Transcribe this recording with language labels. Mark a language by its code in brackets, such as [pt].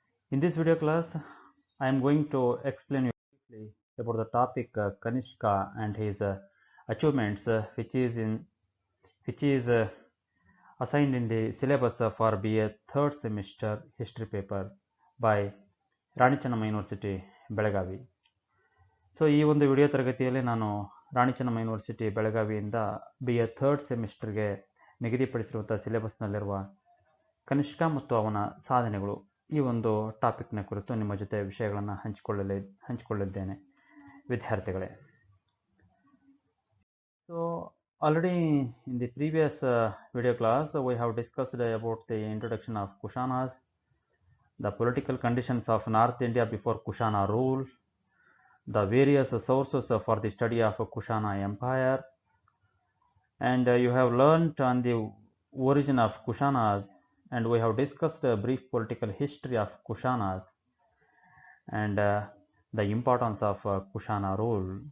[en] In this video class, I am going to explain you briefly about the topic Kanishka and his achievements, which is assigned in the syllabus for BA third semester history paper by Rani Chennamma university Belagavi. [kn] So ಈ ಒಂದು video ತರಗತಿಯಲ್ಲಿ ನಾನು Rani Chennamma university ಬೆಳಗಾವಿಯಿಂದ BA third ಸೆಮಿಸ್ಟರ್ಗೆ ನಿಗದಿಪಡಿಸಿರುವಂಥ ಸಿಲೆಬಸ್ನಲ್ಲಿರುವ Kanishka ಮತ್ತು ಅವನ ಸಾಧನೆಗಳು ಈ ಒಂದು ಟಾಪಿಕ್ನ ಕುರಿತು ನಿಮ್ಮ ಜೊತೆ ವಿಷಯಗಳನ್ನು ಹಂಚಿಕೊಳ್ಳಿದ್ದೇನೆ ವಿದ್ಯಾರ್ಥಿಗಳೇ. [en] So already in the previous video class we have discussed about the introduction of Kushanas, the political conditions of North India before Kushana rule, the various sources for the study of Kushana Empire, and you have learnt on the origin of Kushanas, and we have discussed a brief political history of Kushanas and the importance of Kushana rule.